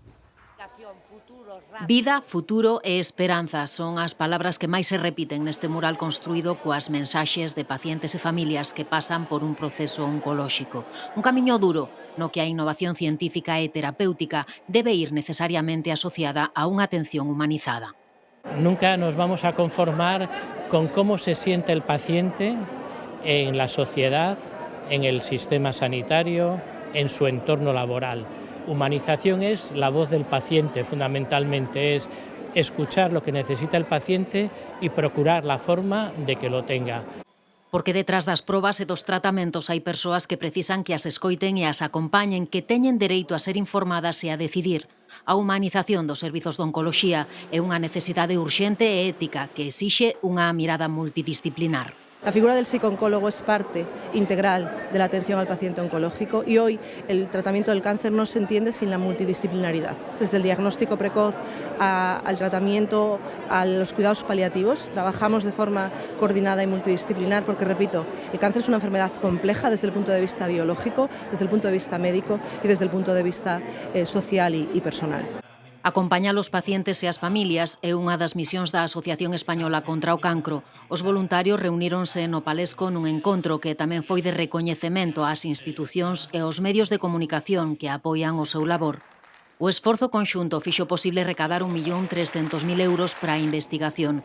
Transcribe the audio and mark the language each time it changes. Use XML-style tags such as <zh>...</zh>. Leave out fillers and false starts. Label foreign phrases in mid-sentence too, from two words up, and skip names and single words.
<gl>Vida, futuro e esperanza son as palabras que máis se repiten neste mural construído coas mensaxes de pacientes e familias que pasan por un proceso oncolóxico. Un camiño duro no que a innovación científica e terapéutica debe ir necesariamente asociada a unha atención humanizada.</gl> <es>Nunca nos vamos a conformar con cómo se siente el paciente en la sociedad, en el sistema sanitario, en su entorno laboral. Humanización es la voz del paciente, fundamentalmente es escuchar lo que necesita el paciente y procurar la forma de que lo tenga.</es> <gl>Porque detrás das probas e dos tratamentos hai persoas que precisan que as escoiten e as acompañen, que teñen dereito a ser informadas e a decidir. A humanización dos servizos de oncoloxía é unha necesidade urxente e ética que exixe unha mirada multidisciplinar.</gl> <es>La figura del psicooncólogo es parte integral de la atención al paciente oncológico y hoy el tratamiento del cáncer no se entiende sin la multidisciplinaridad. Desde el diagnóstico precoz al tratamiento, a los cuidados paliativos, trabajamos de forma coordinada y multidisciplinar porque, repito, el cáncer es una enfermedad compleja desde el punto de vista biológico, desde el punto de vista médico y desde el punto de vista social y personal.</es> <gl>Acompañar os pacientes e as familias é unha das misións da Asociación Española contra o Cancro. Os voluntarios reuníronse no Palesco nun encontro que tamén foi de recoñecemento ás institucións e aos medios de comunicación que apoian o seu labor. O esforzo conxunto fixo posible recadar 1.300.000 euros para a investigación.</gl>